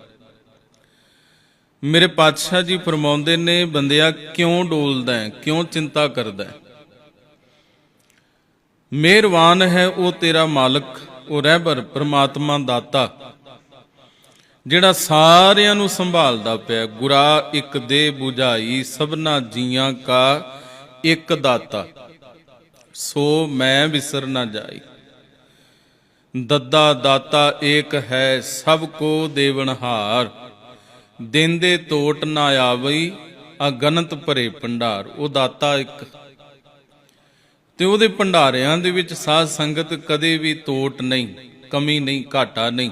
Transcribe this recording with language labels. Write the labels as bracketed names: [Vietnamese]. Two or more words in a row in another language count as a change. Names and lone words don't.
[Punjabi] ਮੇਰੇ ਪਾਤਸ਼ਾਹ ਜੀ ਫ਼ਰਮਾਉਂਦੇ ਨੇ ਬੰਦਿਆ ਕਿਉਂ ਡੋਲਦਾ ਹੈ, ਕਿਉਂ ਚਿੰਤਾ ਕਰਦਾ ਹੈ। ਮਿਹਰਬਾਨ ਹੈ ਉਹ ਤੇਰਾ ਮਾਲਕ, ਉਹ ਰਹਿਬਰ ਪਰਮਾਤਮਾ ਦਾਤਾ ਜਿਹੜਾ ਸਾਰਿਆਂ ਨੂੰ ਸੰਭਾਲਦਾ ਪਿਆ। ਗੁਰਾ ਇਕ ਦੇ ਬੁਝਾਈ ਸਭਨਾ ਜੀਆਂ ਕਾ ਇਕ ਦਾਤਾ, ਸੋ ਮੈਂ ਵਿਸਰ ਨਾ ਜਾਈ। ਦੱਦਾ ਦਾਤਾ ਏਕ ਹੈ ਸਭ ਕੋ ਦੇਵਨਹਾਰ। ਦੇਂਦੇ ਤੋਟ ਨਾ ਆਵਈ ਅਗਨਤ ਭਰੇ ਭੰਡਾਰ। ਉਹ ਦਾਤਾ ਇੱਕ ਤੇ ਉਹਦੇ ਭੰਡਾਰਿਆਂ ਦੇ ਵਿੱਚ ਸਾਧ ਸੰਗਤ ਕਦੇ ਵੀ ਤੋਟ ਨਹੀਂ, ਕਮੀ ਨਹੀਂ, ਘਾਟਾ ਨਹੀਂ।